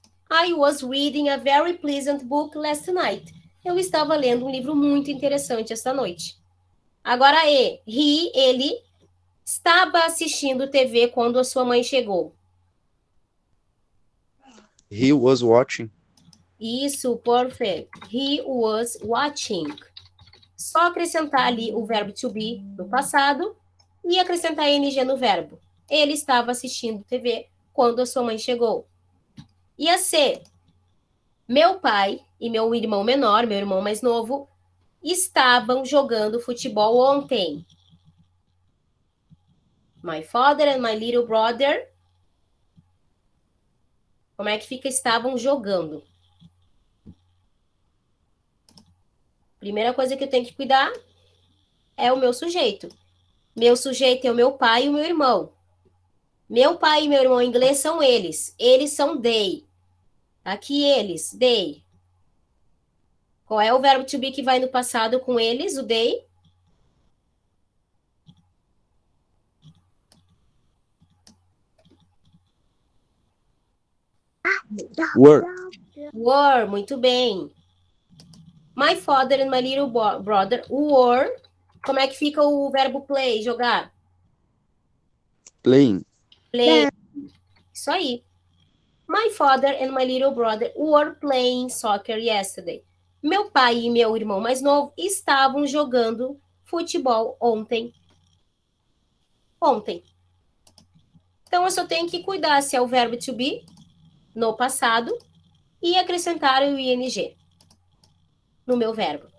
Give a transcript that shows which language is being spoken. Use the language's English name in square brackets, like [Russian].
[English] I was reading a very pleasant book last night. [Portuguese] Eu estava lendo um livro muito interessante esta noite. Agora, ele estava assistindo TV quando a sua mãe chegou. [English] He was watching. [Portuguese] Isso, [English] perfect. He was watching. [Portuguese] Só acrescentar ali o verbo to be no passado e acrescentar ing no verbo. Ele estava assistindo TV quando a sua mãe chegou. E a C? Meu pai e meu irmão menor, meu irmão mais novo, estavam jogando futebol ontem. [English] My father and my little brother. [Portuguese] Como é que fica? Estavam jogando. Primeira coisa que eu tenho que cuidar é o meu sujeito. Meu sujeito é o meu pai e o meu irmão. Meu pai e meu irmão em inglês são eles. Eles são they. Aqui eles, they. Qual é o verbo to be que vai no passado com eles, o they? [English] Were. [Portuguese] Were, muito bem. [English] My father and my little brother were. [Portuguese] Como é que fica o verbo play, jogar? [English] Playing. [Portuguese] Play. Isso aí. [English] My father and my little brother were playing soccer yesterday. [Portuguese] Meu pai e meu irmão mais novo estavam jogando futebol ontem. Ontem. Então, eu só tenho que cuidar se é o verbo to be no passado e acrescentar o ing no meu verbo.